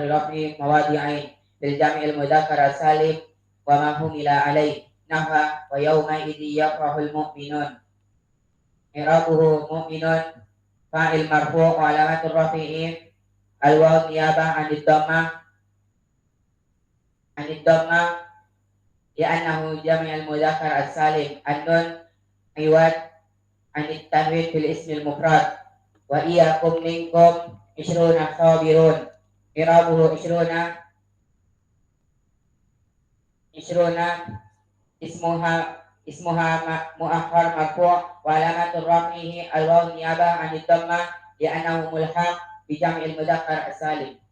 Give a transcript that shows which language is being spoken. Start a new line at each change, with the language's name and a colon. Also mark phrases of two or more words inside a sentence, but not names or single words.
Arabic: لرفع مواضعين بالجمع المذكر السالم وما حمل عليه نحو ويومئذ يفرح المؤمنون إعرابه المؤمنون فاعل مرفوع وعلامة رفعه الواو نيابة عن الضمة لأنه جمع المذكر السالم النون عوض عن التنوين في الاسم المفرد وإياكم منكم 20 صابرون إعرابه 20 اسمها مؤخر مرفوع وعلامة رفعه الواو نيابة عن الضمة لأنه ملحق بجمع المذكر السالم.